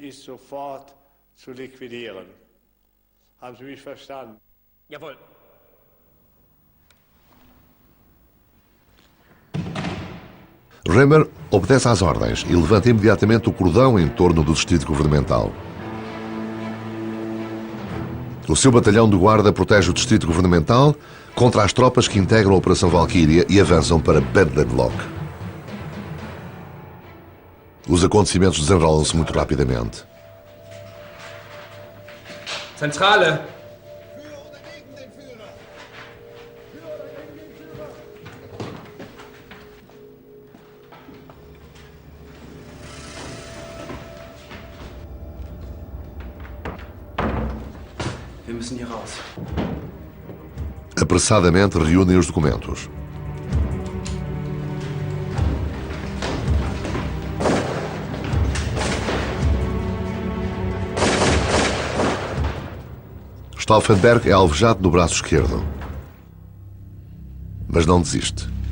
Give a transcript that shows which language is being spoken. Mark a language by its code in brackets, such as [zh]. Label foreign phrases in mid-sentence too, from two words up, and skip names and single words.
[pt] Römer obedece às ordens e levanta imediatamente o cordão em torno do distrito governamental. O seu batalhão de guarda protege o distrito governamental contra as tropas que integram a Operação Valkyria e avançam para Bendlenloch. Os acontecimentos desenrolam-se muito rapidamente. [de] Zentrale! Wir müssen hier raus. [pt] Apressadamente reúnem os documentos. Stauffenberg é alvejado no braço esquerdo, mas não desiste.